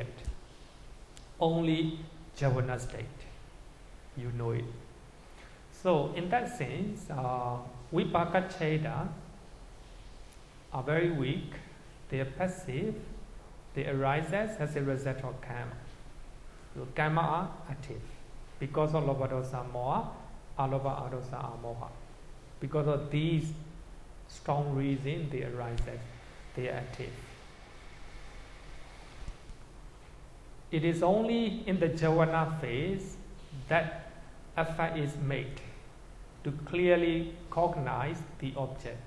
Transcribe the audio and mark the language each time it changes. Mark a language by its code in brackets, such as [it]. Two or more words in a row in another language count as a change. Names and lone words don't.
[en] Only Jhāna state, you know it. So in that sense, [pi] vipāka chaita [en] are very weak. They are passive. They arise as a result of karma. So karma are active. Because of [pi] lobha dosa moha, alobha adosa amoha. [en] Because of these strong reasons, they arise as they are active. It is only in the Jhāna phase that effort is made to clearly cognize the object.